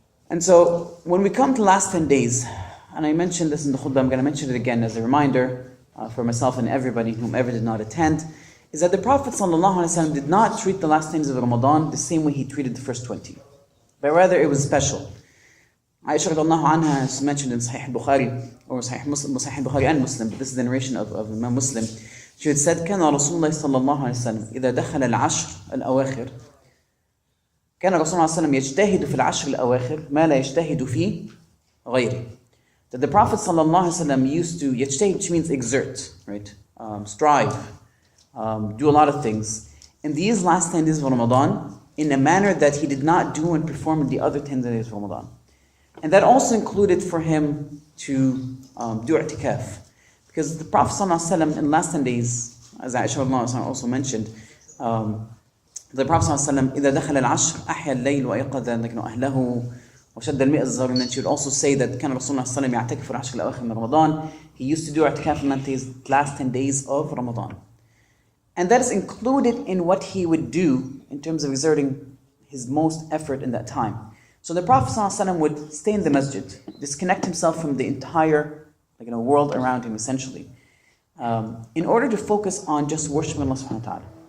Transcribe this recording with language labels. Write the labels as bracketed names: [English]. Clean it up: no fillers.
[English] And so, when we come to the last 10 days, and I mentioned this in the khutbah, I'm going to mention it again as a reminder for myself and everybody whomever did not attend, is that the Prophet ﷺ did not treat the last 10 days of Ramadan the same way he treated the first 20. But rather, it was special. Aisha radiallahu anha is mentioned in Sahih Bukhari, or Sahih Bukhari and Muslim, but this is the narration of Imam Muslim. She had said, [Arabic] كان رسول الله صلى الله عليه وسلم إذا دخل العشر الأواخر كان الرسول صلى الله عليه وسلم يجتهد في العشر الأواخر ما لا يجتهد في غيره. [English] That the Prophet صلى الله عليه وسلم used to يجتهد, which means exert, right? Strive, do a lot of things. In these last 10 days of Ramadan, in a manner that he did not do and perform in the other 10 days of Ramadan. And that also included for him to do i'tikaf. Because the Prophet صلى الله عليه وسلم in the last 10 days, as Aisha also mentioned, the Prophet ﷺ [Arabic] إذا دخل العشر أحيا الليل وأيقظ أهله وشد المئزر. [English] And then she would also say that [Arabic] كان رسول الله صلى الله عليه وسلم يعتكف في العشر الأواخر من رمضان. [English] He used to do i'tikaf in the last 10 days of Ramadan. And that is included in what he would do in terms of exerting his most effort in that time. So the Prophet ﷺ would stay in the masjid, disconnect himself from the entire world around him essentially, in order to focus on just worshiping Allah subhanahu wa ta'ala.